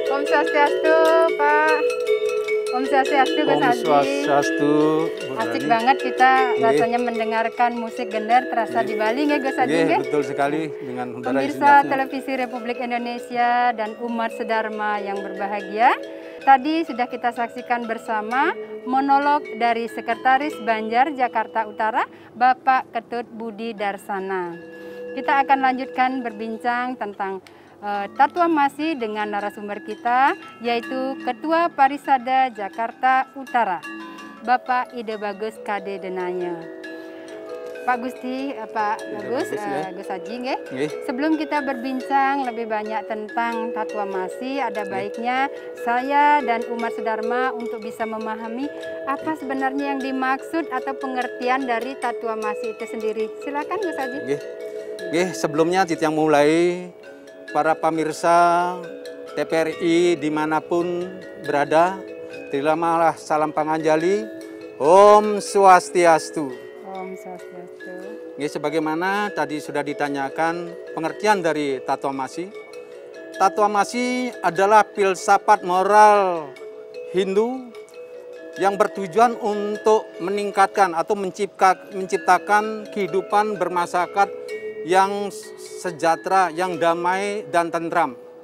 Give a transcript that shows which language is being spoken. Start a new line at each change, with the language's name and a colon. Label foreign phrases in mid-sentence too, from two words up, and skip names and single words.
Balinese: Swastiastu, Pak. Om Swastiastu, Gus Om
Indonesian: Haji. Swastiastu, Bu Asik Rani. banget kita Nggih. rasanya mendengarkan musik gender terasa di Bali nggih Gus Haji Nggih, nggih? betul sekali dengan udara yang Pemirsa sejaknya. Televisi Republik Indonesia dan umat sedharma yang berbahagia, tadi sudah kita saksikan bersama monolog dari Sekretaris Banjar Jakarta Utara, Bapak Ketut Budi Darsana. Kita akan lanjutkan berbincang tentang Tatwa Masi dengan narasumber kita, yaitu Ketua Parisada Jakarta Utara, Bapak Ide Bagus KD Denaya. Pak Gusti, Pak Bagus, Bagus, ya. Gus Haji, nggih. Nggih. Sebelum kita berbincang lebih banyak tentang Tatwa Masi, ada baiknya saya dan umat sedharma untuk bisa memahami apa sebenarnya yang dimaksud atau pengertian dari Tatwa Masi itu sendiri. Silakan Gus Haji. Nggih. Nggih, sebelumnya Titiang mulai para pemirsa TPRI dimanapun berada, terimalah salam panganjali,
Balinese: Om Swastiastu. Om Swastiastu.
Indonesian: Nggih, sebagaimana tadi sudah ditanyakan pengertian dari Tatwa Masi. Tatwa Masi adalah filsafat moral Hindu yang bertujuan untuk meningkatkan atau menciptakan kehidupan bermasyarakat yang sejahtera, yang damai dan tentram.